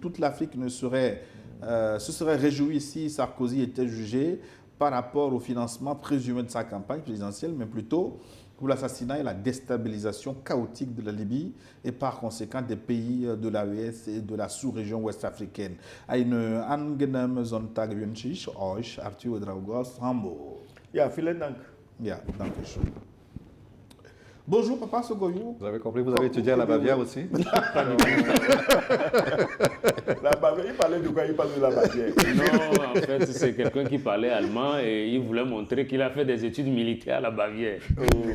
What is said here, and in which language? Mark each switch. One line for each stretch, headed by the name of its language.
French: Toute l'Afrique se serait réjouie si Sarkozy était jugé par rapport au financement présumé de sa campagne présidentielle, mais plutôt pour l'assassinat et la déstabilisation chaotique de la Libye et par conséquent des pays de l'AES et de la sous-région ouest-africaine.
German: Eine angenehme Sonntag wünsche ich euch, Arthur Ouedraogo aus Hamburg. Ja, vielen Dank. Ja, danke schön.
French: Bonjour
German: Papa Sogoyou.
French: Vous avez compris, vous avez étudié à la Bavière aussi? La Bavière, il parlait de quoi? Il parlait de la Bavière. Non, en fait, c'est quelqu'un qui parlait allemand et il voulait montrer qu'il a fait des études militaires à la Bavière. Oh.